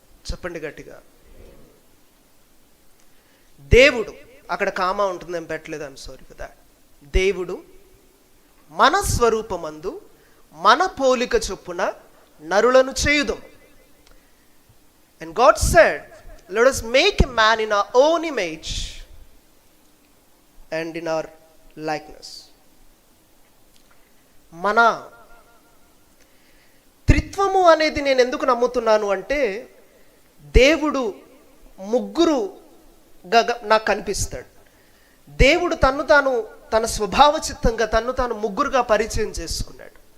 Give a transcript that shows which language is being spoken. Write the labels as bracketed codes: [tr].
[te] చెప్పండి గట్టిగా. దేవుడు. అక్కడ కామా ఉంటుంది, ఏం పెట్టలేదు, [en] I'm sorry for that. [te] దేవుడు మన స్వరూపమందు మన పోలిక చొప్పున నరులను చేయుదుం. [en] And God said, let us make a man in our own image and in our likeness. [te] మన త్రిత్వము అనేది నేను ఎందుకు నమ్ముతున్నాను అంటే, దేవుడు ముగ్గురుగా నాకు కనిపిస్తాడు. దేవుడు తన స్వభావ చిత్తంగా తాను ముగ్గురుగా పరిచయం చేసుకున్నాడు.